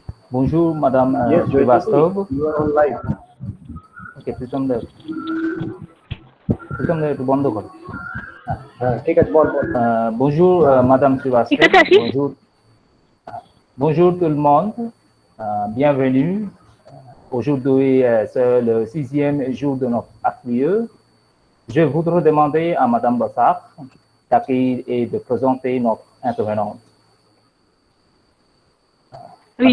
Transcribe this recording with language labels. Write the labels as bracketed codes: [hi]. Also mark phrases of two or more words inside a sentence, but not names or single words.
[fr] Bonjour, Madame [en] Yes, Jyoति, Srivastava. you are on live. [bn] Okay, প্রীতম দা একটু বন্ধ করো। হ্যাঁ, ঠিক আছে, বল বল। [fr] Bonjour, Madame [bn] ঠিক আছে, Srivastava. আশিস? [fr] Bonjour tout le monde. Bienvenue. Aujourd'hui, c'est le 6e jour de notre atelier. Je voudrais demander à Madame Bassard d'accueillir et de présenter notre intervenante. Oui,